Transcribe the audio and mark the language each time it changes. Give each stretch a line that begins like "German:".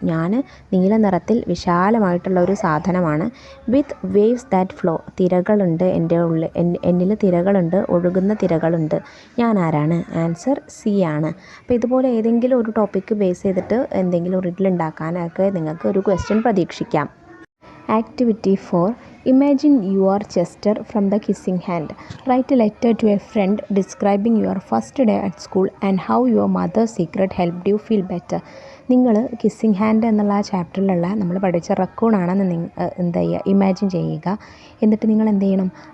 Malayalam: ഞാൻ നീല നിറത്തിൽ വിശാലമായിട്ടുള്ള ഒരു സാധനമാണ്.
English: With waves that flow.
Malayalam: തിരകളുണ്ട് എൻ്റെ ഉള്ളിൽ, എന്നിൽ തിരകളുണ്ട്, ഒഴുകുന്ന തിരകളുണ്ട്. ഞാൻ ആരാണ്? ആൻസർ സി ആണ്. അപ്പോൾ ഇതുപോലെ ഏതെങ്കിലും ഒരു ടോപ്പിക്ക് ബേസ് ചെയ്തിട്ട് എന്തെങ്കിലും റിഡിൽ ഉണ്ടാക്കാനൊക്കെ നിങ്ങൾക്ക് ഒരു ക്വസ്റ്റ്യൻ പ്രതീക്ഷിക്കാം.
English: Activity 4 Imagine you are Chester from the Kissing Hand. Write a letter to a friend describing your first day at school and how your mother's secret helped you feel better.
Malayalam: നിങ്ങൾ kissing hand എന്നുള്ള ആ ചാപ്റ്ററിലുള്ള നമ്മൾ പഠിച്ച റക്കൂണാണെന്ന് എന്താ ചെയ്യുക? Imagine ചെയ്യുക. എന്നിട്ട് നിങ്ങൾ എന്ത് ചെയ്യണം?